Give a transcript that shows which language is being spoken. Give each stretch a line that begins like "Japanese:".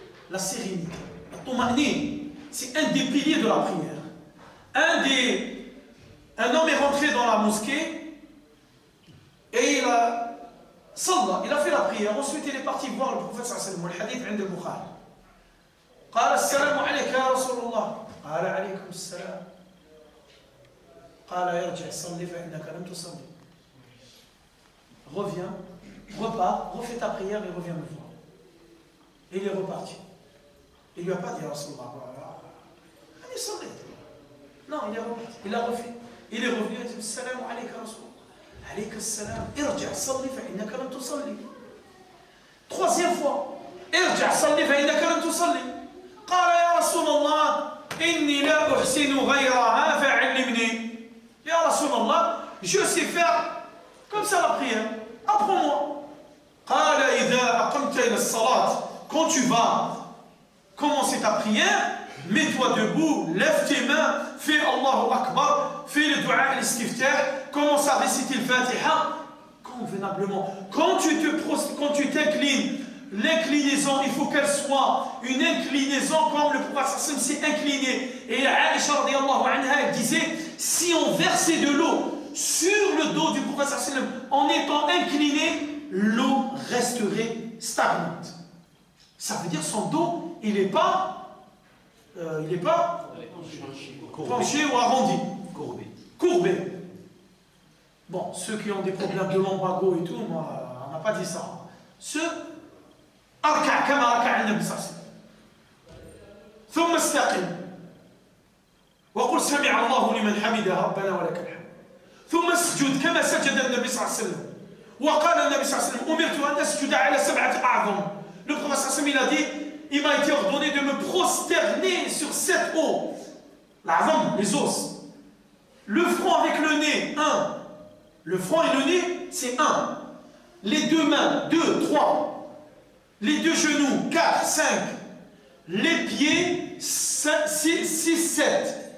French: La sérénité, la tuma'nine, c'est un des piliers de la prière. Un homme est rentré dans la mosquée et il a fait la prière. Ensuite, il est parti voir le prophète sallallahu alayhi wa sallam. Le hadith
Arabic: عند البخاري. قال السلام عليك يا رسول الله. قال عليكم السلام. قال ارجع صلي فإنك لم تصلي.
French: Reviens, repars, refais ta prière et reviens me voir. Et il est reparti. Il lui a pas dit à Rasulullah, allez salli. Non, il est reparti. Il a refait. Il est revenu et il a dit
Arabic: Salam alayka Rasulullah. Alayka salam. Irja salli فإنك لم تصلي.
French: Troisième fois.
Arabic: Irja salli فإنك لم تصلي. قال يا رسول الله إني لا أحسن غيرها فعلمني.
French: Ya Rasulallah, je sais faire comme ça la prière. Apprends-moi.
Arabic: قال إذا أقمت إلى الصلاة.
French: Quand tu vas commencer ta prière, mets-toi debout, lève tes mains, fais Allahu Akbar, fais le dua al-istiftah, commence à réciter le Fatiha convenablement. Quand tu t'inclines, l'inclinaison, il faut qu'elle soit une inclinaison comme le prophète sallam s'est incliné. Et Aïcha radiyallahu anha, elle disait, si on versait de l'eau sur le dos du prophète sallam en étant incliné, l'eau resterait stagnante. Ça veut dire son dos, il n'est pas penché ou arrondi. Courbé. Bon, ceux qui ont des problèmes de lombago et tout, moi, on n'a pas dit ça.
Arabic: Ceux أركع كما ركع النبي صلى الله عليه وسلم ثم استقم وقل سمع الله لمن حمده ربنا ولك الحمد ثم اسجد كما سجد النبي صلى الله عليه وسلم وقال النبي صلى الله عليه وسلم أمرت أن أسجد على 7 أعظم.
French: Le prophète صلى الله عليه وسلم il a dit, il m'a été ordonné de me prosterner sur 7 os. L'a'zam, les os. Le front avec le nez, 1. Le front et le nez, c'est 1. Les deux mains, 2, 3. Les deux genoux, 4, 5. Les pieds, 6, 7.